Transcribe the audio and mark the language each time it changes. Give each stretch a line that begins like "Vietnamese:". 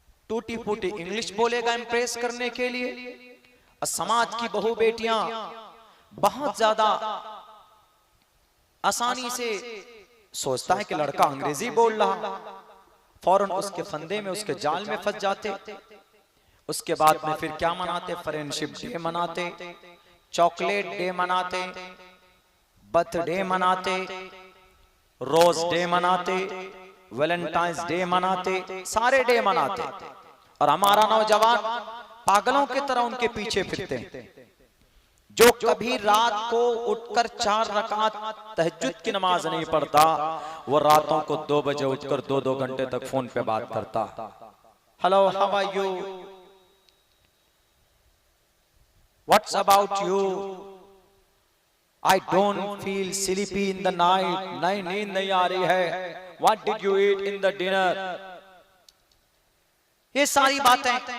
Hindi: टूटी फूटी इंग्लिश बोलेगा इम्प्रेस करने के लिए। और समाज की बहू बेटियां बहुत ज्यादा आसानी से सोचता है कि लड़का अंग्रेजी बोल रहा, फौरन उसके फंदे में, उसके जाल में फंस जाते। उसके बाद में फिर क्या मनाते? फ्रेंडशिप डे मनाते, चॉकलेट डे मनाते, बर्थडे मनाते, रोज डे मनाते, वैलेंटाइंस डे मनाते, सारे डे मनाते। और हमारा नौजवान पागलों की तरह उनके पीछे फिरते हैं। जो कभी रात को उठकर 4 रकात तहज्जुद की नमाज नहीं पढ़ता, वो रातों को 2 बजे उठकर 2-2 घंटे तक फोन पे बात करता।
English: Hello, how are you, what's about you, I don't feel sleepy in the night, नहीं नींद नहीं आ रही है, what did you eat in the dinner, ये सारी बातें।